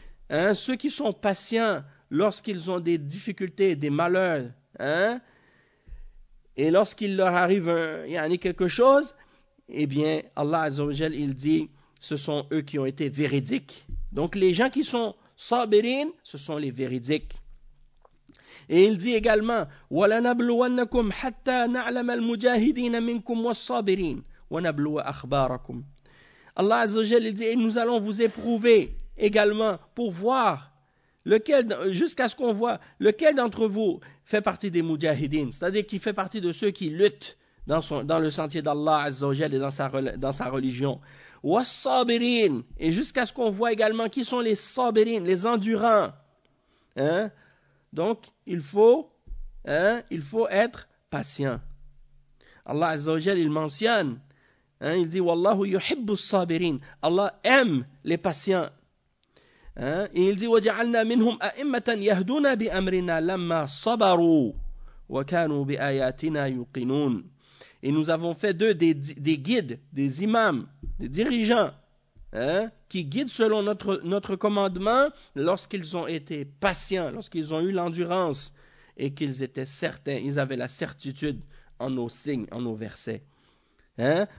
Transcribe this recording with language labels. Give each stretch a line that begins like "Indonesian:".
French: Hein, ceux qui sont patients lorsqu'ils ont des difficultés, des malheurs, hein, et lorsqu'il leur arrive quelque chose, eh bien, Allah Azza wa Jal, il dit, ce sont eux qui ont été véridiques. Donc, les gens qui sont sabirines, ce sont les véridiques. Et il dit également,
Arabic: وَلَنَبْلُوَنَّكُمْ حَتَّى نَعْلَمَ الْمُجَاهِدِينَ مِنْكُمْ وَالصَّابِرِينَ وَنَبْلُوَ أَخْبَارَكُمْ.
French: Allah Azza wa Jal, il dit, et nous allons vous éprouver également pour voir lequel, jusqu'à ce qu'on voit lequel d'entre vous fait partie des mujahidines, c'est-à-dire qui fait partie de ceux qui luttent dans le sentier d'Allah Azza wa Jal et dans sa religion. والصابرين, et jusqu'à ce qu'on voit également qui sont les sabirines, les endurants. Hein? Donc, il faut être patient. Allah Azza wa Jal, il mentionne, hein, il dit,
Arabic: Wallahu yuhibbu sabirin.
French: Allah aime les patients. Hein? Et il dit,
Arabic: وَجَعَلْنَا مِنْهُمْ أَئِمَّةً يَهْدُونَ بِأَمْرِنَا لَمَّا صَبَرُوا وَكَانُوا بِآيَاتِنَا يُقِنُونَ.
French: Et nous avons fait d'eux des guides, des imams, des dirigeants, hein, qui guident selon notre commandement lorsqu'ils ont été patients, lorsqu'ils ont eu l'endurance et qu'ils étaient certains, ils avaient la certitude en nos signes, en nos versets. Hein?